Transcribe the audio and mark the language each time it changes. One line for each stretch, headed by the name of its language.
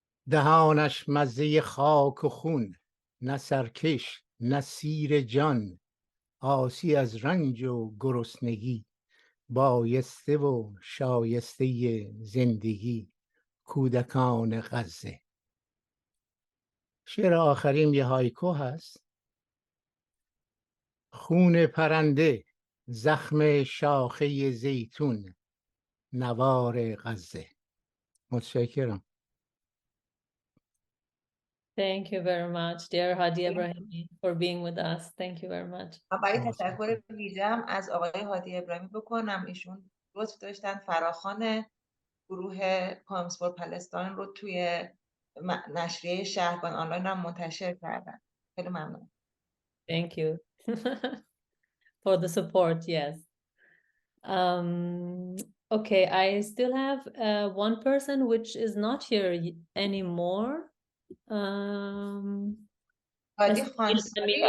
Persian: دهانش مزه خاک و خون، نه سرکش نه سیر جان، عاصی از رنج و گرسنگی، بایسته و شایسته زندگی، کودکان غزه. شعر آخریم یه هایکو هست. خون پرنده، زخم شاخه زیتون، نوار غزه. متشکرم.
English: Thank you very much, dear Hadi Ebrahimi, for being with us. Thank you very much.
Persian: باید تشکر ویژه‌ام از آقای هادی ابراهیمی بکنم. ایشون لطف داشتن فراخوان گروه پایمز فور پلستاین رو توی نشریه شهرگان آنلاین هم منتشر کردن. خیلی ممنون.
English: Thank you for the support. Yes. Okay, I still have one person which is not here anymore. Hadi Mr. Khansari, I